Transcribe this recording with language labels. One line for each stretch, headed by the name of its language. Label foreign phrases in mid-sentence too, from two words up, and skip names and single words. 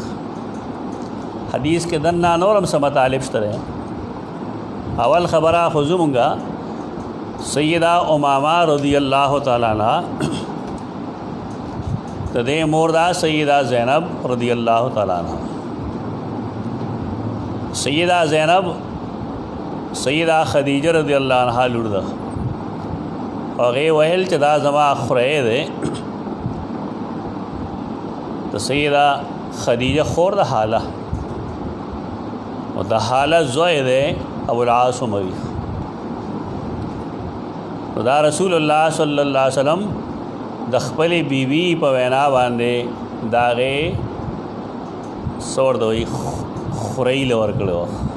Pashto: حدیث کې دننه نور هم څه مطالب شته دی. اول خبره خو زمونږه سیدہ امامه
Arabic: رضی الله تعالی عنها
Pashto: د دې مور دا سیدہ زینب
Arabic: رضی الله تعالی عنها.
Pashto: سیدہ زینب سیدہ خدیجه
Arabic: رضی الله عنها
Pashto: لور ده هغې ویل چې دا زما خوری دی د سیدہ خدیجه خور د حاله او د حاله زوی دی ابوالعاص اموي نو دا رسول الله
Arabic: صلی الله علیه وسلم
Pashto: د خپلې بیبي په وینا باندې د هغې څه ورته وایي خورۍ له ورکړی وه